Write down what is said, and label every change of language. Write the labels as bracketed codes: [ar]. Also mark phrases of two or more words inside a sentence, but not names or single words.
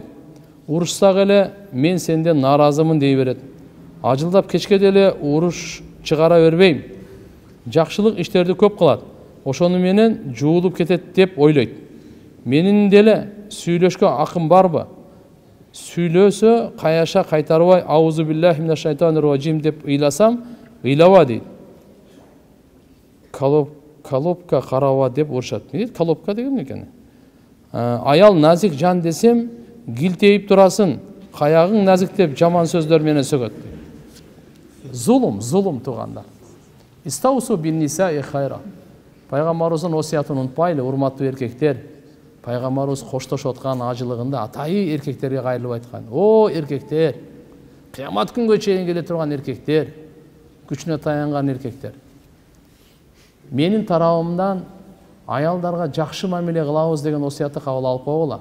[ky] Урушсак эле мен сенден нааразымын дей берет. Ажылдап кечке деле уруш чыгара бербейм. Жакшылык иштерди көп кылат. Ошону менен жуулуп кетет деп ойлойт. Менин деле сүйлөшкө акым барбы? Сүйлөсө каяша кайтарбай [ar] أعوذ بالله من الشيطان الرجيم [ky] деп ыйласам, ыйлаба дейт. Колобка караба деп урушат. Колобка деген экен. Аял назик жан десем, гилтейип турасын. Каягың назик деп жаман сөздөр менен сөгөт. Зулум туугандар. [ar] استوصوا بالنساء خيرا. [ky] Пайгамбарыбыздын осуятын унутпайлы, урматтуу эркектер. Пайгамбарыбыз коштошуп аткан ажылыгында атайы эркектерге кайрылып айткан. О эркектер, кыямат күнгө чейин келе турган эркектер, күчүнө таянган эркектер. Менин тарабымдан аялдарга жакшы мамиле кылабыз деген осуятты кабыл алып койгула.